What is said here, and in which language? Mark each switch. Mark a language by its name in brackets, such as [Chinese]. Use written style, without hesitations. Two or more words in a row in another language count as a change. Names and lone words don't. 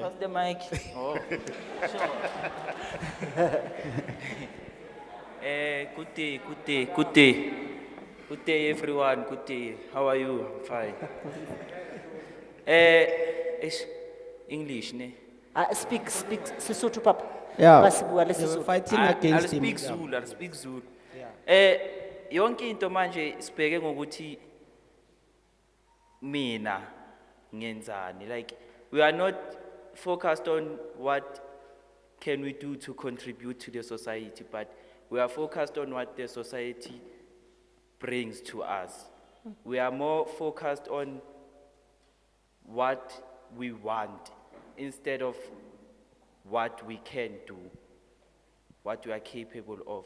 [English] Pass the mic. Oh. Good day, good day, good day. Good day, everyone. Good day. How are you? I'm fine. Is English, ne? Speak Sesotho, Papa. Yeah, [Southern Sotho] Ba se bua le [English] they were [Southern Sotho] Sesotho. [English] fighting I'll against him. speak Yeah. Zulu, I'll speak Zulu. [Zulu] Yonke into manje sibheke ngokuthi mina ngenzani. [English] Like, we are not focused on what can we do to contribute to the society, but we are focused on what the society brings to us. We are more focused on what we want instead of what we can do, what we are capable of.